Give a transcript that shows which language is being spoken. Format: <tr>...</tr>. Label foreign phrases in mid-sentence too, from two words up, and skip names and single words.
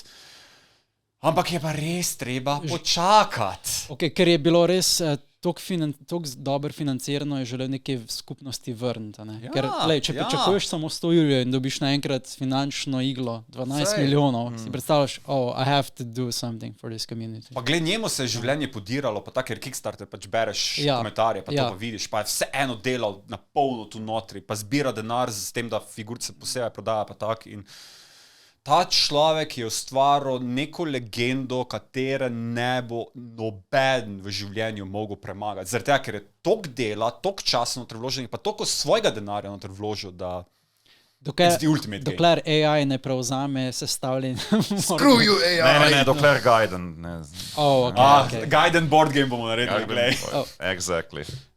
<sl>Ampak je pa res treba počakati. Okay, ker je bilo res toliko dobro financirano, je želel neke skupnosti vrniti. Ne? Ja, Ker če pričakuješ samo 100 jurjev in dobiš naenkrat finančno iglo 12 milijonov, si predstavljaš,</sl> <en>I have to do something for this community.</en> <sl>Pa gled, njemu se je življenje podiralo, pa tako, ker Kickstarter pač bereš komentarje, pa to pa vidiš, pa je vse eno delal na polno tu notri, pa zbira denar s tem, da figurice posebej prodaja, pa tak in... Ta človek je ustvaril neko legendo, katere ne bo noben v življenju mogel premagati. Zaradi tega, ker je toliko dela, toliko časa noter vloženih, pa toliko svojega denarja noter vložil, da</sl> <en>it's the ultimate game.</en> <sl>Dokler AI ne prevzame sestavljen...</sl> <en>Screw you, AI!</en> <sl>Ne, dokler Gaiden. Okay. Gaiden</sl> <en>board game</en> <sl>bomo naredili, glej. Exactly.</sl>